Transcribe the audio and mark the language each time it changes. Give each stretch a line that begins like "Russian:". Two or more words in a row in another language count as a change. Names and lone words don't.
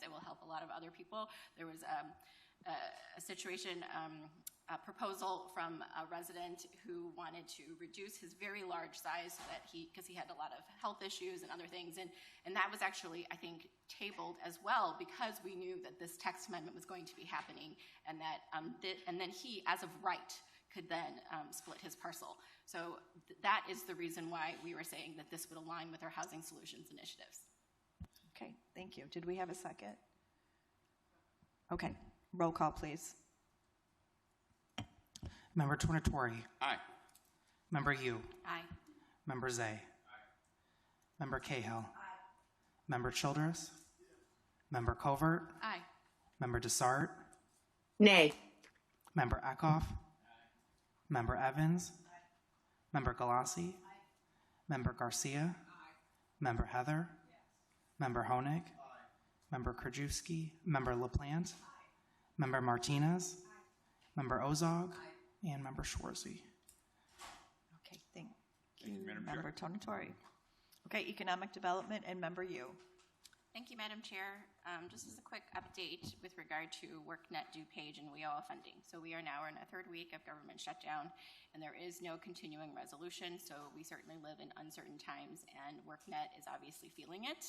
English: It will help a lot of other people. There was a situation, a proposal from a resident who wanted to reduce his very large size so that because he had a lot of health issues and other things, and that was actually, I think, tabled as well because we knew that this text amendment was going to be happening, and that and then he, as of right, could then split his parcel. So that is the reason why we were saying that this would align with our Housing Solutions initiatives. Okay, thank you. Did we have a second? Okay, roll call, please. Member Tornatori. Aye. Member Yu. Aye. Member Zay. Aye. Member Cahill. Aye. Member Childress. Member Covert. Aye. Member Desart. Nay. Member Eckhoff. Member Evans. Member Galassi. Member Garcia. Member Heather. Member Honig. Member Krajewski. Member LaPlante. Member Martinez. Member Ozog. And Member Schwarzy. Okay, thank you, Member Tornatori. Okay, Economic Development and Member Yu. Thank you, Madam Chair. Just as a quick update with regard to WorkNet, DuPage, and WIOA funding. So we are now in a 3rd week of government shutdown, and there is no continuing resolution, so we certainly live in uncertain times, and WorkNet is obviously feeling it.